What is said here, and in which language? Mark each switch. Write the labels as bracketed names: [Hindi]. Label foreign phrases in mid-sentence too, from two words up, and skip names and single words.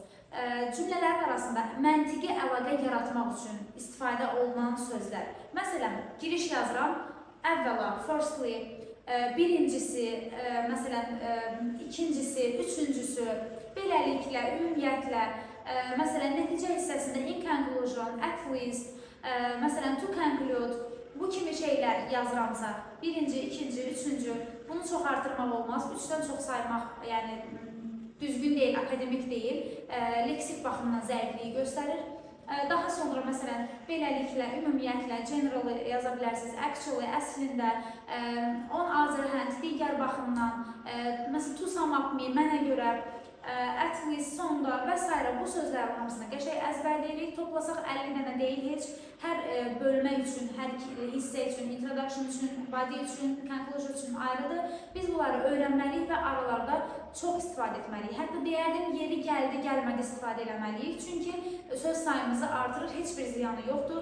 [Azerbaijani] Cümlələrin arasında məntiqi əlaqə yaratmaq üçün istifadə olunan sözlər. Məsələn, giriş yazıram, əvvəla, firstly, birincisi, məsələn, ikincisi, üçüncüsü, beləliklə, ümumiyyətlə, məsələn, nəticə hissəsində [English] in conclusion, at least, [Azerbaijani] məsələn, [English] to conclude, [Azerbaijani] bu kimi şeylər yazıramsa, birinci, ikinci, üçüncü, bunu çox artırmaq olmaz, üçdən çox saymaq, yəni, düzgün deyil, akademik deyil, leksik baxımdan zəifliyi göstərir. Daha sonra, məsələn, beləliklə, ümumiyyətlə, generally yaza bilərsiniz, [English] actually, əslində, on other hand, [Azerbaijani] digər baxımdan, məsələn, [English] to sum up me, [Azerbaijani] mənə görə, [English] at least, [Azerbaijani] sonda və s. bu sözlərin hamısını qəşəng əzbərləyirik. Toplasaq 50 dənə deyil, heç hər bölmə üçün, hər hissə üçün, introduction üçün, body üçün, conclusion üçün ayrıdır. Biz bunları öyrənməliyik və aralarda çox istifadə etməliyik. Hətta deyərdim, yeri gəldi, gəlmədi istifadə etməliyik. Çünki söz sayımızı artırır, heç bir ziyanı yoxdur.